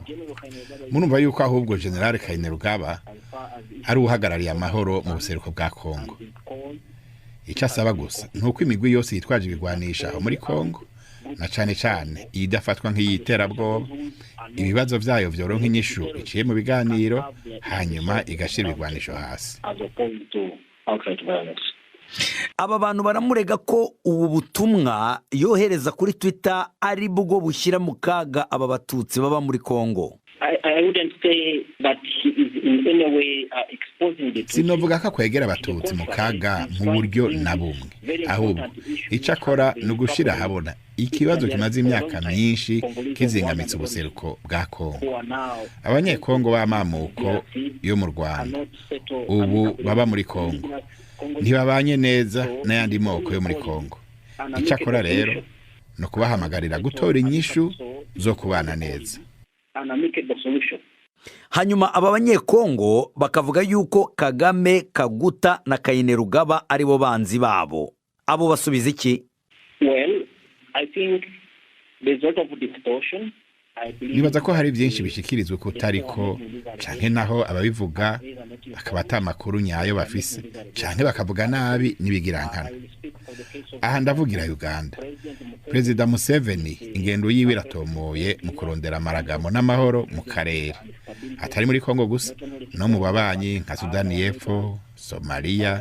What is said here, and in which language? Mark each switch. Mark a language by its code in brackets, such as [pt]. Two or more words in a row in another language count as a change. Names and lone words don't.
[rn] Murumva yuko ahubwo General Kainerugaba ari uhagarariye amahoro mu buseruko bwa Kongo. Icyo asaba gusa nuko imigwi yose yitwaje ibigwanisha aho muri Kongo na cyane cyane idafatwa nk'iyiterabwoba ibibazo byayo vyoronka inyishu iciye mu biganiro hanyuma igashira ibigwanisho hasi. [en] as opposed to outright violence. [rn] Aba bantu baramurega ko ubu butumwa yohereza kuri Twitter ari bwo bushyira mu kaga aba batutsi baba muri Kongo. [en] I wouldn't say that he is in any way exposing the [rn] Sinovuga ko kwegera abatutsi mu kaga mu buryo na bumwe, ahubwo icyo akora ni ugushira habona ikibazo kimaze imyaka myinshi kizingamitse ubuseruko bwa Kongo. Abanyekongo b'amamuko yo mu Rwanda ubu baba muri Kongo ntibabanye neza n'ayandi moko yo muri Kongo. Icyo akora rero no kubahamagarira gutora inyishu zo kubana neza. Hanyuma aba banyekongo bakavuga yuko Kagame, Kaguta na Kainerugaba ari bo banzi babo. Abo basubiza iki? [en] Well, I think there's a lot of distortion [rn] nibaza ko hari byinshi bishikirizwa ko tariko canke naho ababivuga bakaba atamakuru nyayo bafise canke bakavuga nabi nibigirankana. Aha ndavugira Uganda. Perezida Museveni ingendo yiwe iratomoye mu kurondera amaragamo n'amahoro mu karere, atari muri Kongo gusa no mu babanyi nka Sudani y'Epfo, Somalia.